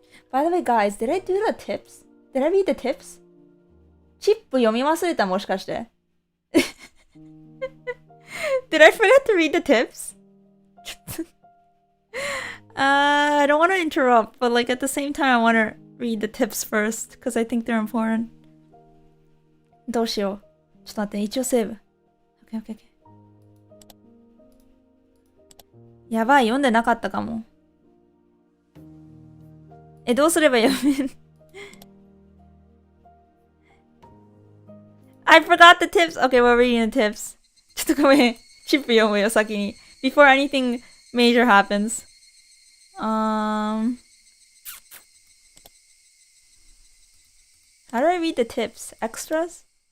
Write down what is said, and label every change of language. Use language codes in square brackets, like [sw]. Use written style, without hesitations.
[en] By the way, guys, did I do the tips? Did I read the tips? [ja] チップ読み忘れたもしかして [en] Did I forget to read the tips? I don't want to interrupt, but like at the same time I want to read the tips first because I think they're important. [ja] どうしよう。ちょっと待って、一応セーブ。 [en] Okay, okay, okay. [ja] やばい、読んでなかったかも。どうすれば読める [en] I forgot the tips! Okay, we're reading the tips. [ja] ちょっとごめん。チップ読むよ、先に。 [en] Before anything major happens. How do I read the tips? Extras?